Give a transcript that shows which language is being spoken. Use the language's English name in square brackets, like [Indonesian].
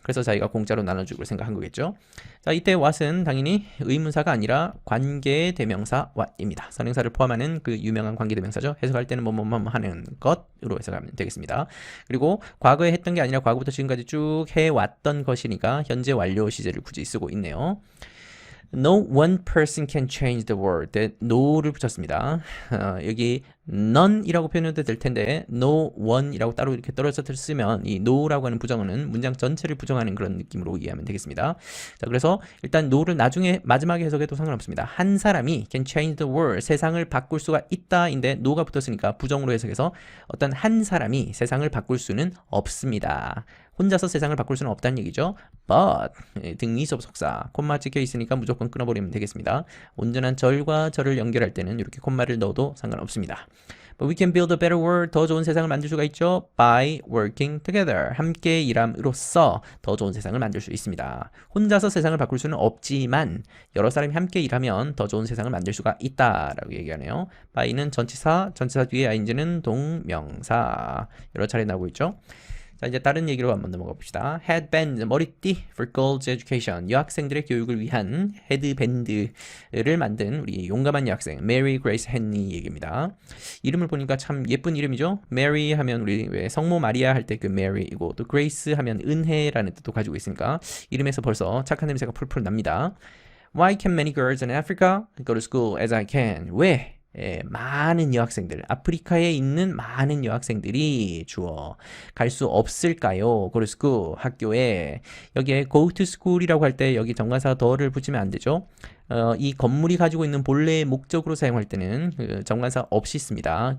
[Korean] 그래서 자기가 공짜로 나눠주기로 생각한 거겠죠. 자, 이때 what은 당연히 의문사가 아니라 관계 대명사 what입니다. 선행사를 포함하는 그 유명한 관계 대명사죠. 해석할 때는 뭐뭐뭐 하는 것으로 해석하면 되겠습니다. 그리고 과거에 했던 게 아니라 과거부터 지금까지 쭉 해왔던 것이니까 현재 완료 시제를 굳이 쓰고 있네요. [English] No one person can change the world. [Korean] no를 붙였습니다. 여기 none이라고 표현해도 될 텐데 no one이라고 따로 이렇게 떨어져 쓰면 이 no라고 하는 부정어는 문장 전체를 부정하는 그런 느낌으로 이해하면 되겠습니다. 자, 그래서 일단 no를 나중에 마지막에 해석해도 상관없습니다. 한 사람이 [English] can change the world. [Korean] 세상을 바꿀 수가 있다인데 no가 붙었으니까 부정으로 해석해서 어떤 한 사람이 세상을 바꿀 수는 없습니다. 혼자서 세상을 바꿀 수는 없다는 얘기죠. but 등위 접속사 콤마 찍혀 있으니까 무조건 끊어버리면 되겠습니다. 온전한 절과 절을 연결할 때는 이렇게 콤마를 넣어도 상관없습니다. [English] But we can build a better world. [Korean] 더 좋은 세상을 만들 수가 있죠. [English] by working together. [Korean] 함께 일함으로써 더 좋은 세상을 만들 수 있습니다. 혼자서 세상을 바꿀 수는 없지만 여러 사람이 함께 일하면 더 좋은 세상을 만들 수가 있다라고 얘기하네요. by는 전치사, 전치사 뒤에 ing는 동명사. 여러 차례 나오고 있죠. 자, 이제 다른 얘기로 한번 넘어가 봅시다. [English] Headband, 머리띠 for girls education. [Korean] 여학생들의 교육을 위한 헤드밴드를 만든 우리 용감한 여학생 Mary Grace Henry 얘기입니다. 이름을 보니까 참 예쁜 이름이죠. Mary 하면 우리 왜 성모 마리아 할 때 그 Mary이고 또 Grace 하면 은혜라는 뜻도 가지고 있으니까 이름에서 벌써 착한 냄새가 풀풀 납니다. [English] Why can many girls in Africa go to school as I can? [Korean] 왜? 많은 여학생들, 아프리카에 있는 많은 여학생들이 주어 갈 수 없을까요? [English] Go to school, [Korean] 학교에. 여기에 go to school이라고 할 때 여기 정관사 더를 붙이면 안 되죠. 이 건물이 가지고 있는 본래의 목적으로 사용할 때는 정관사 없이 씁니다.